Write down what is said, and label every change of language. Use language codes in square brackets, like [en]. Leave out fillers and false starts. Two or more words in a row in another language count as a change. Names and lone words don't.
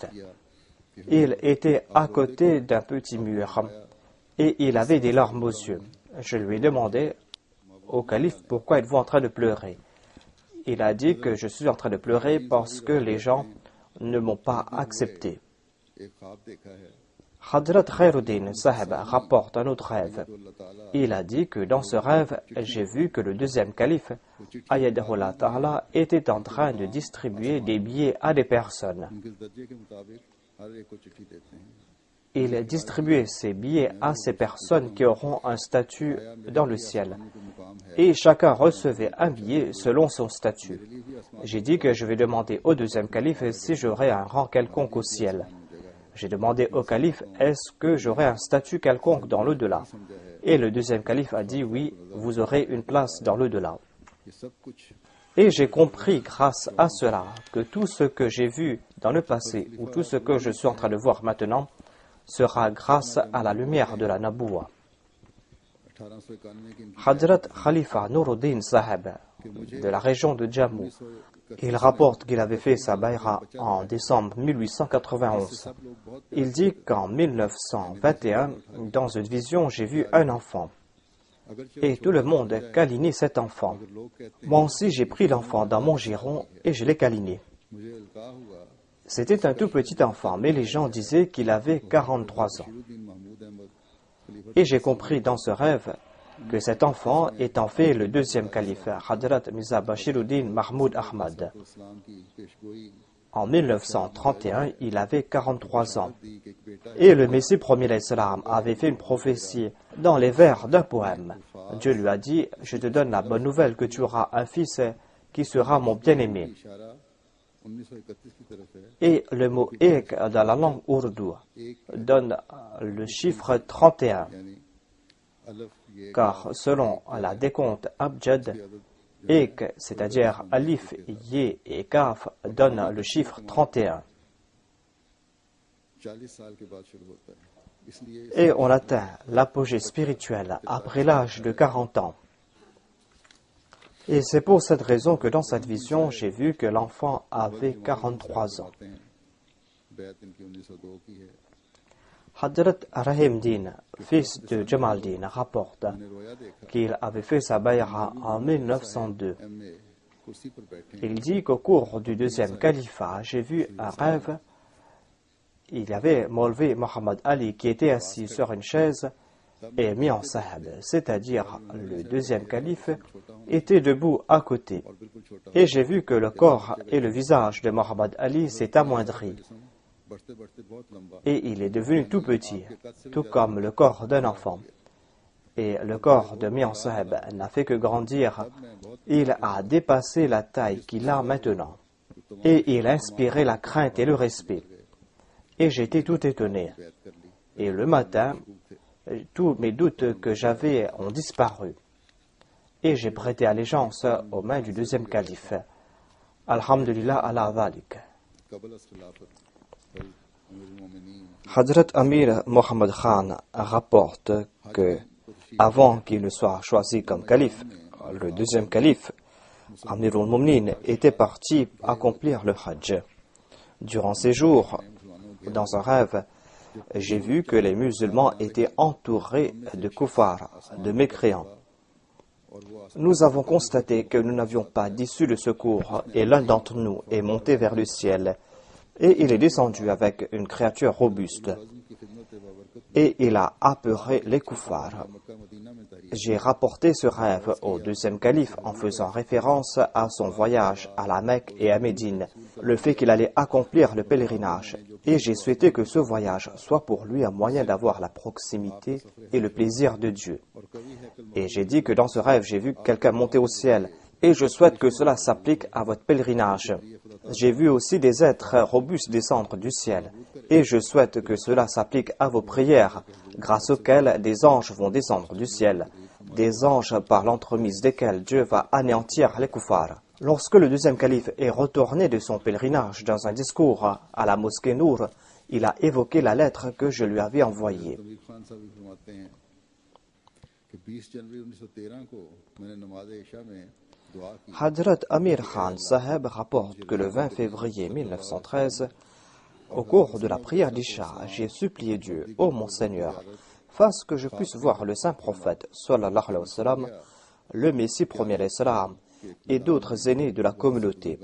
[fr] Il était à côté d'un petit mur et il avait des larmes aux yeux. Je lui ai demandé au calife pourquoi êtes-vous en train de pleurer. Il a dit que je suis en train de pleurer parce que les gens ne m'ont pas accepté. [ur] ایک خواب دیکھا ہے [fr] Hadrat Khairuddin Saheb rapporte un autre rêve. Il a dit que dans ce rêve, j'ai vu que le deuxième calife, [ar] أيده الله تعالى, [fr] était en train de distribuer des billets à des personnes. [ur] ان کے درجے کے مطابق ہر ایک کو چٹھی دیتے ہیں [fr] Il distribuait ces billets à ces personnes qui auront un statut dans le ciel. Et chacun recevait un billet selon son statut. J'ai dit que je vais demander au deuxième calife si j'aurai un rang quelconque au ciel. J'ai demandé au calife, est-ce que j'aurai un statut quelconque dans l'au-delà? Et le deuxième calife a dit, oui, vous aurez une place dans l'au-delà. [ur] یہ سب کچھ [fr] Et j'ai compris grâce à cela que tout ce que j'ai vu dans le passé ou tout ce que je suis en train de voir maintenant sera grâce à la lumière de la Naboua. [ur] 1891 کی ان کی [fr] Hadrat Khalifa Nuruddin Saheb de la région de Jammu, il rapporte qu'il avait fait sa bayra en décembre 1891. Il dit qu'en 1921, dans une vision, j'ai vu un enfant. Et tout le monde câlinait cet enfant. Moi aussi, j'ai pris l'enfant dans mon giron et je l'ai câliné. [ur] مجھے القا ہوا [fr] C'était un tout petit enfant, mais les gens disaient qu'il avait 43 ans. [ur] شرالدین محمود احمد خلیفہ [fr] Et j'ai compris dans ce rêve que cet enfant est en fait le deuxième calife, Hadrat Mirza Bashiruddin Mahmoud Ahmad. [ur] اسلام کی پیشگوئی [fr] En 1931, il avait 43 ans. [ur] دی کہ ایک بیٹا [fr] Et le Messie premier l'Islam avait fait une prophétie dans les vers d'un poème. Dieu lui a dit, je te donne la bonne nouvelle que tu auras un fils qui sera mon bien-aimé. [ur] اشارہ 1931 کی طرف ہے [fr] Et le mot ek dans la langue ourdou donne le chiffre 31, [ur] یعنی الف یے [fr] car selon la décompte abjad, ek, c'est-à-dire alif, ye et kaf, donne le chiffre 31. [ur] 40 سال کے بعد شروع ہوتا ہے اس لیے [fr] Et on atteint l'apogée spirituelle après l'âge de 40 ans. Et c'est pour cette raison que dans cette vision, j'ai vu que l'enfant avait 43 ans. [ur] بیعت ان کی 1902 کی ہے. [fr] Hadrat Rahim Din, fils de Jamal Din, rapporte [ur] میں نے رویا دیکھا [fr] qu'il avait fait sa bay'a en 1902. [ur] ایم اے کرسی پر بیٹھے [fr] Il dit qu'au cours du deuxième califat, j'ai vu un rêve. Il y avait Maulvi Mohammed Ali qui était assis sur une chaise et Mian Sahab, c'est-à-dire le deuxième calife, était debout à côté. [ur] اور بالکل چھوٹا [fr] Et j'ai vu que le corps et le visage de Mohammed Ali s'est amoindri [ur] بڑھتے بڑھتے بہت لمبا [fr] et il est devenu tout petit, tout comme le corps d'un enfant. Et le corps de Mian Sahab n'a fait que grandir. Il a dépassé la taille qu'il a maintenant. Et il inspirait la crainte et le respect. Et j'étais tout étonné. [ur] بیعت کر لی. [fr] Et le matin, tous mes doutes que j'avais ont disparu. Et j'ai prêté allégeance aux mains du deuxième calife. [ar] الحمد لله على ذلك. [ur] قبل از خلافت امیرالمومنین [fr] Hadrat Amir Mohammed Khan rapporte que, avant qu'il ne soit choisi comme calife, le deuxième calife, [ar] أمير المؤمنين [fr] était parti accomplir le Hajj. Durant ces jours, dans un rêve, j'ai vu que les musulmans étaient entourés de kuffars, de mécréants. Nous avons constaté que nous n'avions pas d'issue de secours et l'un d'entre nous est monté vers le ciel et il est descendu avec une créature robuste et il a apeuré les kuffars. [ur] مکہ مدینہ میں تحریک [fr] J'ai rapporté ce rêve au deuxième calife en faisant référence à son voyage à la Mecque et à Médine, le fait qu'il allait accomplir le pèlerinage. Et j'ai souhaité que ce voyage soit pour lui un moyen d'avoir la proximité et le plaisir de Dieu. [ur] اور کوی ہے کل [fr] Et j'ai dit que dans ce rêve, j'ai vu quelqu'un monter au ciel. Et je souhaite que cela s'applique à votre pèlerinage. J'ai vu aussi des êtres robustes descendre du ciel. Et je souhaite que cela s'applique à vos prières, grâce auxquelles des anges vont descendre du ciel. Des anges par l'entremise desquels Dieu va anéantir les kuffars. Lorsque le deuxième calife est retourné de son pèlerinage dans un discours à la mosquée Nour, il a évoqué la lettre que je lui avais envoyée. [ur] تمیر خان صاحب بھی فرماتے ہیں کہ 20 جنوری 1913 کو میں نے نماز عشا میں دعا کی [fr] Hadrat Amir Khan Saheb rapporte que le 20 février 1913, au cours de la prière d'Isha, j'ai supplié Dieu, ô mon Seigneur, fasse que je puisse voir le saint prophète, [ar] صلى الله عليه وسلم, [fr] le Messie premier [ar] عليه السلام, [fr] et d'autres aînés de la communauté.